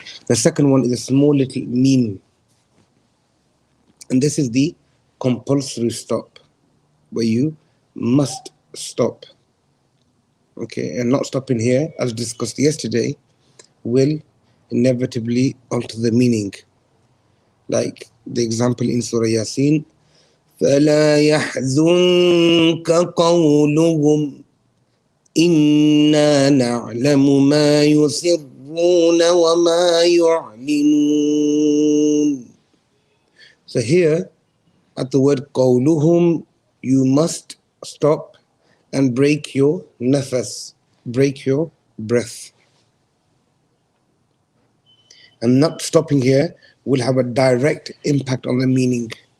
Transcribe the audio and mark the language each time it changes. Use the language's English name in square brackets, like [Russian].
[English] The second one is a small little Meem. And this is the compulsory stop, where you must stop. Okay, and not stopping here, as discussed yesterday, will inevitably alter the meaning. Like the example in Surah Yasin, [Arabic] فَلَا يَحْزُنْكَ قَوْلُهُمْ إِنَّا نَعْلَمُ مَا يُسِرُّونَ وَمَا يُعْلِنُونَ. [English] So here, at the word قَوْلُهُمْ, you must stop and break your nafas, break your breath. And not stopping here will have a direct impact on the meaning.